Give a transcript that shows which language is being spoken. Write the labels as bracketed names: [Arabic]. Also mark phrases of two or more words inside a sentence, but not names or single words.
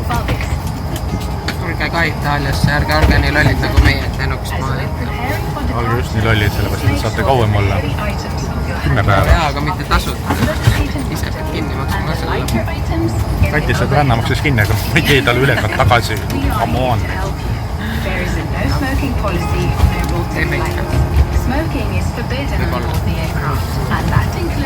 [Estonian] Tulge ka Itaaliasse, ärge olge nii lollid nagu meie, et lennukist maha ette. Olge just nii lollid, sellepärast et saate kauem olla. 10 päeva. Jaa, aga mitte tasuta. Ise pead kinni maksma ka selle. Kati saab ranna maksis kinni, aga ma ei tee talle üle ka tagasi. [English] Come on. [Estonian] Teeme ikka. [English] Smoking is forbidden on board the aircraft, and that